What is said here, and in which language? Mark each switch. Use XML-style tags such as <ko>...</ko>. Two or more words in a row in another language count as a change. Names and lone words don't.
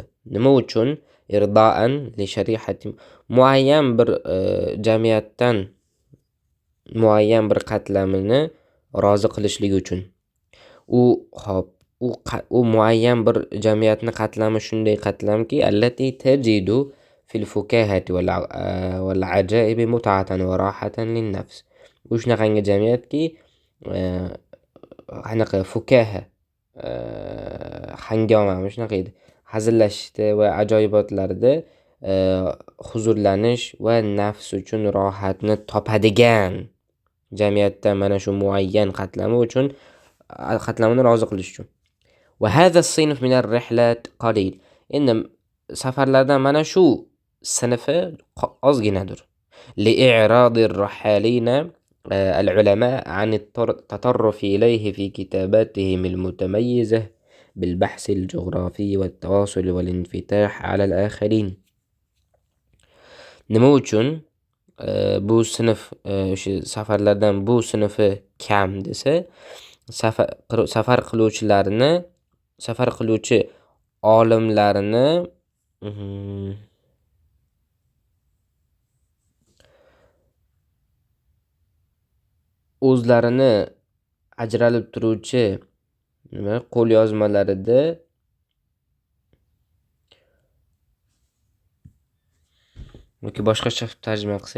<uz>Nima uchun?</uz> <ar>إرضاء لشريحة,</ar> <uz>muayyan bir jamiyatdan muayyan bir qatlamini rozi qilishlik uchun. U muayyan bir jamiyatni qatlami shunday qatlamki,</uz> <ar>التي تجد في الفكاهة والعجائب متعة وراحة للنفس.</ar> <uz>U shunaqangi jamiyatki, qanaqa fukaha, hangoma shunaqa edi. Hazillashishda va ajoyibotlarda huzurlanish va nafs uchun rohatni topadigan jamiyatda mana shu muayyan qatlamini rozi qilish uchun.</uz> <ar>وهذا الصنف من الرحلات قليل.</ar> <uz>Endi safarlardan mana shu sinfi ozginadir.</uz> <ar>لإعراض الرحالين العلماء عن التطرف إليه في كتاباتهم المتميزة بالبحث الجغرافي والتواصل والانفتاح على الآخرين.</ar> <uz>Nima uchun bu sinf o'sha safarlardan bu sinfi kam desa, safar qiluvchi olimlarni o'zlarini ajralib turuvchi qo'lyozmalarida yoki boshqacha tarjima qilsak,</uz>